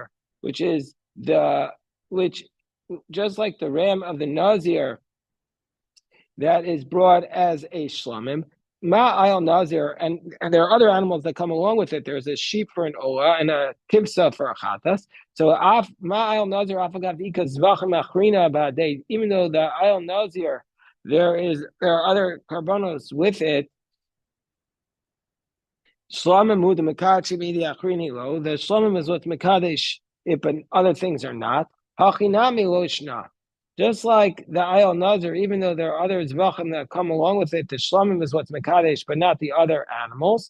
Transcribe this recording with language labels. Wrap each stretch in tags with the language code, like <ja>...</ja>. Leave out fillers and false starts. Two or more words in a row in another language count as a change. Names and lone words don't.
<arc>Ma ayal nazir,</arc> <en>which is the which just like the ram of the Nazir that is brought as a shlamim.</en> <arc>Ma'ayel Nazir,</arc> <en>and there are other animals that come along with it. There's a sheep for an ola and a kibsa for a chatas.</en> <arc>So Ma'ayel Nazir afagav ika zvachim achrina ba'adei.</arc> <en>Even though the</en> <arc>ayel Nazir,</arc> <en>there are other karbonos with it.</en> <arc>Shlamim hu the mekadesh midi achrini lo.</arc> <en>The shlamim is what mekadesh, but other things are not.</en> <arc>Hachinami lo shna.</arc> <en>Just like the</en> <arc>ayel nazir,</arc> <en>even though there are other zvachim that come along with it, the shlamim is what's mekadesh, but not the other animals.</en>